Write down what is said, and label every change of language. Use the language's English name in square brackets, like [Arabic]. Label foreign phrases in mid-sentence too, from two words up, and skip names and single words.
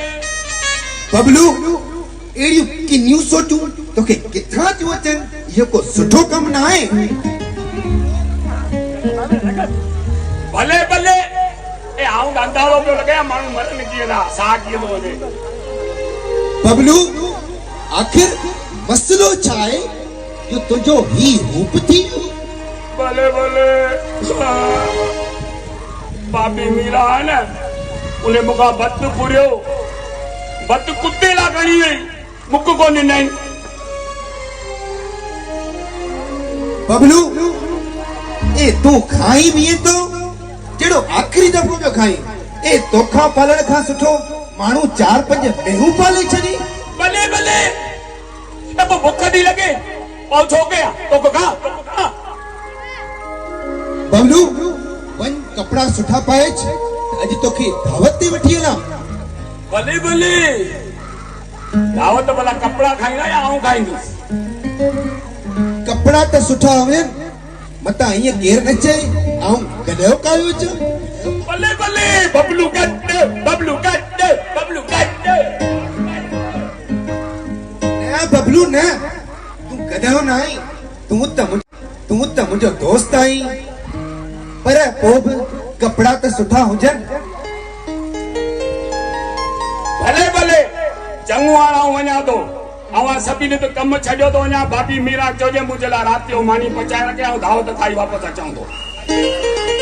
[Sindhi] बबलू अहिड़ियूं किनियूं सोचूं तोखे किथां थियूं अचनि इहो को सुठो कमु न आहे भले भले ए आऊं अंधारो पियो लॻे माण्हू मरनि कीअं था साह कीअं थो वञे बबलू आखिर मसलो छा आहे जो तुंहिंजो ही रूप थी भले भले बाबी मीरा है न उन्हें मुखा बत पुरियो बत कुत्ते ला खणी वई मुख को ॾिनई बबलू ए तूं खाई भी तो जहिड़ो आख़िरी दफ़ो पियो खाई ए तोखा पालण खां सुठो माण्हू 4-5 मेहू पाले छॾी भले भले अब भुख दी लगे और छो गया तो खा बबलू वन कपड़ा सुठा पाए अज तोखे दावत ते वठी हलां भले भले दावत भला कपड़ा खाईंदा या आऊं खाईंदुसि कपड़ा त सुठा हुजनि मता ईअं केर न चए आऊं गॾियो कायो अचां भले भले बबलू कट बबलू कट बबलू कट न बबलू न तूं गॾियो न आई तूं त मुंहिंजो दोस्त आई पर पोइ बि कपड़ा त सुठा हुजनि भले भले चङो हाणे आऊं वञा थो अवां सभिनी त कमु छॾियो थो वञा भाभी मीरा चोजे मुंहिंजे लाइ राति जो मानी पचाए रखे ऐं दावत खाई वापसि अचां थो